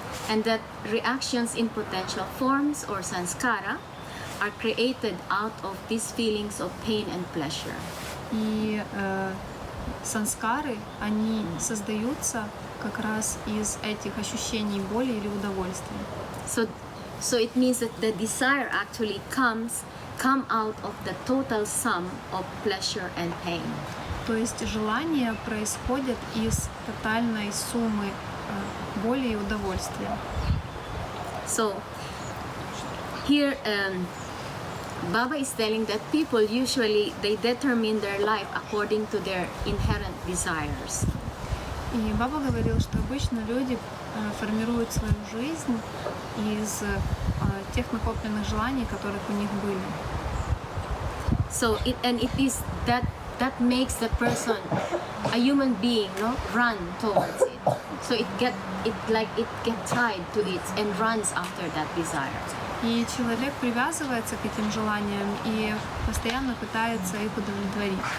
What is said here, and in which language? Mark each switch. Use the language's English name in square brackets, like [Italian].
[English] And that reactions in potential forms or samskara are created out of these feelings of pain and pleasure. [Russian] И санскары, они создаются как раз из этих ощущений боли или удовольствия. [English] So it means that the desire actually come out of the total sum of pleasure and pain. [Russian] То есть желания происходят из тотальной суммы боли и удовольствия. [English] So here Baba is telling that people usually they determine their life according to their inherent desires. [Russian] И Баба говорил, что обычно люди формируют свою жизнь из тех накопленных желаний, которых у них были. [English] So it is that makes the person, a human being, no, run towards it. So it get tied to it and runs after that desire. [Russian] И человек привязывается к этим желаниям и постоянно пытается их удовлетворить.